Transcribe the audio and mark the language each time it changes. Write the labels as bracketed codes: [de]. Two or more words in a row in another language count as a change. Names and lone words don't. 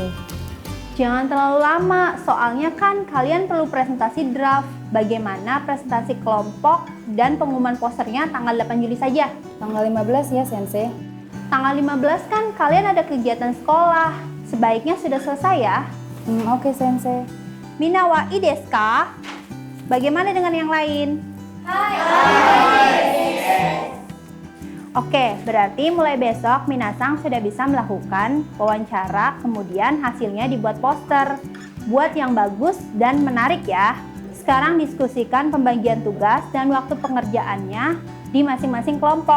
[id] Jangan terlalu lama, soalnya kan kalian perlu presentasi draft. Bagaimana presentasi kelompok dan pengumuman posternya tanggal 8 Juli saja. Tanggal 15 ya Sensei. Tanggal 15 kan kalian ada kegiatan sekolah. Sebaiknya sudah selesai ya. Oke Sensei. [ja] みなはいいですか? [id] Bagaimana dengan yang lain? Oke, berarti mulai besok Minasang sudah bisa melakukan wawancara, kemudian hasilnya dibuat poster. Buat yang bagus dan menarik ya. Sekarang diskusikan pembagian tugas dan waktu pengerjaannya di masing-masing kelompok.